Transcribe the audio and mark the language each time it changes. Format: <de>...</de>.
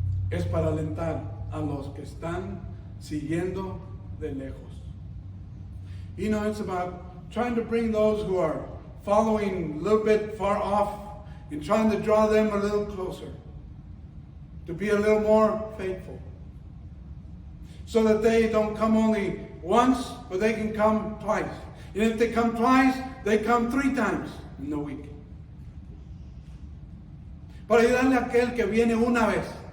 <es>Es para alentar a los que están siguiendo de lejos.</es> <en>You know, it's about trying to bring those who are following a little bit far off and trying to draw them a little closer. to be a little more faithful. So that they don't come only once, but they can come twice. And if they come twice, they come 3 times in the week.</en> <es>Para ayudarle a aquel que viene una vez.</es>